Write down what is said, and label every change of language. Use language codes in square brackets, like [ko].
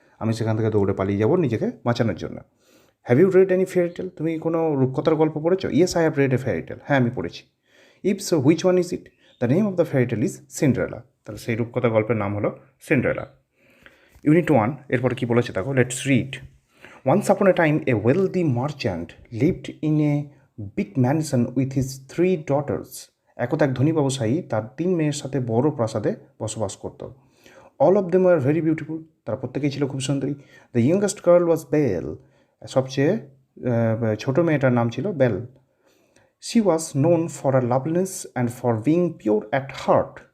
[bn] আমি সেখান থেকে দৌড়ে পালিয়ে যাব নিজেকে বাঁচানোর জন্য। [en] Have you read any fairy tale? [bn] তুমি কোনো রূপকথার গল্প পড়েছো? [en] Yes, I have read a fairy tale. [bn] হ্যাঁ, আমি পড়েছি। [en] If so which one is it? The name of the fairy tale is Cinderella. [bn] তাহলে সেই রূপকথার গল্পের নাম হলো সিন্ড্রেলা। ইউনিট 1 এরপরে কী বলেছে দেখো, [en] Let's read. Once upon a time, a wealthy merchant lived in a big mansion with his 3 daughters. [bn] একদা এক ধনী ব্যবসায়ী তার 3 মেয়ের সাথে বড় প্রাসাদে বসবাস করত। [en] All of them are very beautiful. [bn] তারা প্রত্যেকেই ছিল খুব সুন্দরী। [en] The youngest girl was Belle. [bn] সবচেয়ে ছোট মেয়েটার নাম ছিল bell. [en] She was known for her loveliness and for being pure at heart.